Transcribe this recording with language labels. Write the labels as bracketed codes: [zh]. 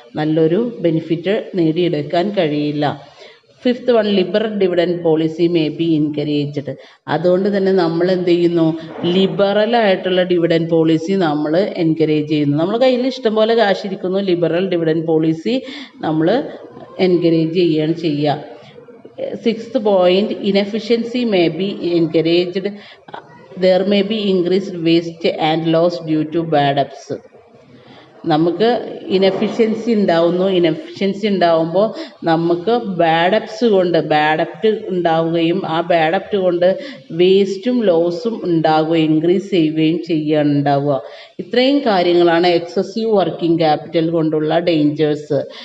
[ml] നല്ലൊരു ബെനിഫിറ്റ് നേടിയെടുക്കാൻ കഴിയില്ല. [en] Fifth one, liberal dividend policy may be encouraged. [ml] അതുകൊണ്ട് തന്നെ നമ്മൾ എന്ത് ചെയ്യുന്നു? ലിബറലായിട്ടുള്ള ഡിവിഡൻഡ് പോളിസി നമ്മൾ എൻകറേജ് ചെയ്യുന്നു. നമ്മൾ കയ്യിൽ ഇഷ്ടംപോലെ കാശിരിക്കുന്നു, ലിബറൽ ഡിവിഡൻഡ് പോളിസി നമ്മൾ എൻകറേജ് ചെയ്യുകയാണ് ചെയ്യുക. [en] Sixth point, inefficiency may be encouraged. There may be increased waste and loss due to bad debts. [ml] നമുക്ക് ഇനഫിഷ്യൻസി ഉണ്ടാവുമ്പോൾ നമുക്ക് ബാഡ് ഡെപ്റ്റ് ഉണ്ടാവുകയും ആ ബാഡ് ഡെപ്റ്റ് കൊണ്ട് വേസ്റ്റും ലോസും ഉണ്ടാവുകയും ഇൻക്രീസ് ചെയ്യുകയും ചെയ്യുകയാണ് ഉണ്ടാവുക. ഇത്രയും കാര്യങ്ങളാണ് എക്സസീവ് വർക്കിംഗ് ക്യാപിറ്റൽ കൊണ്ടുള്ള ഡേഞ്ചേഴ്സ്.